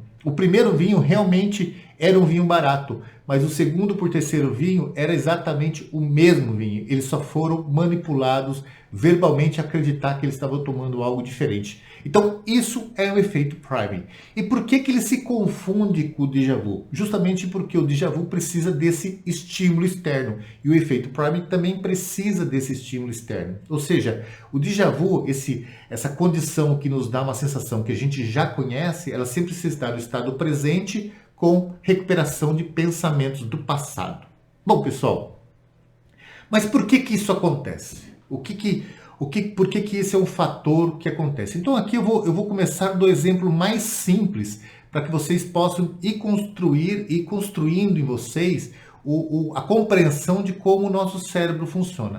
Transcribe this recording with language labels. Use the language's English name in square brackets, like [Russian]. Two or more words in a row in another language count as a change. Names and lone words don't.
[Portuguese] O primeiro vinho realmente era um vinho barato, mas o segundo por terceiro vinho era exatamente o mesmo vinho. Eles só foram manipulados verbalmente a acreditar que eles estavam tomando algo diferente. Então, isso é o efeito priming. E por que ele se confunde com o [French] déjà vu? [Portuguese] Justamente porque o [French] déjà vu [Portuguese] precisa desse estímulo externo. E o efeito priming também precisa desse estímulo externo. Ou seja, o [French] déjà vu, [Portuguese] essa condição que nos dá uma sensação que a gente já conhece, ela sempre se está no estado presente com recuperação de pensamentos do passado. Bom, pessoal, mas por que isso acontece? Por que esse é um fator que acontece? Então aqui eu vou começar do exemplo mais simples para que vocês possam ir construindo em vocês a compreensão de como o nosso cérebro funciona.